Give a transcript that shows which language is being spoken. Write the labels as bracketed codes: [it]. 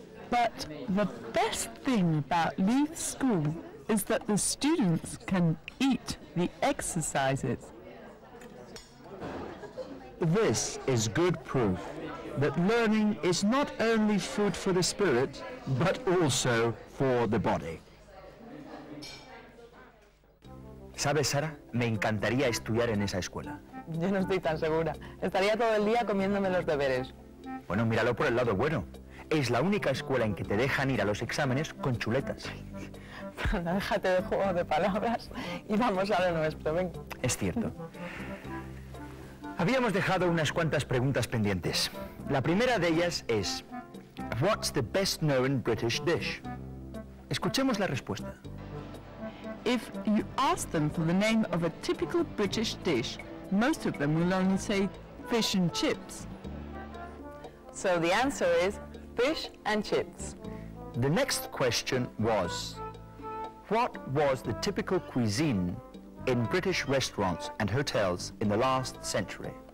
[en] But the best thing about Leith School is that the students can eat the exercises. This is good proof that learning is not only food for the spirit, but also for the body. [es] ¿Sabes, Sara? Me encantaría estudiar en esa escuela. Yo no estoy tan segura. Estaría todo el día comiéndome los deberes. Bueno, míralo por el lado bueno. Es la única escuela en que te dejan ir a los exámenes con chuletas. Anda, déjate de juego de palabras y vamos a lo nuestro, ven. Es cierto. Habíamos dejado unas cuantas preguntas pendientes. La primera de ellas es, [en] what's the best known British dish? [es] Escuchemos la respuesta. [en] If you ask them for the name of a typical British dish, most of them will only say fish and chips. So the answer is fish and chips. The next question was, what was the typical cuisine in British restaurants and hotels in the last century?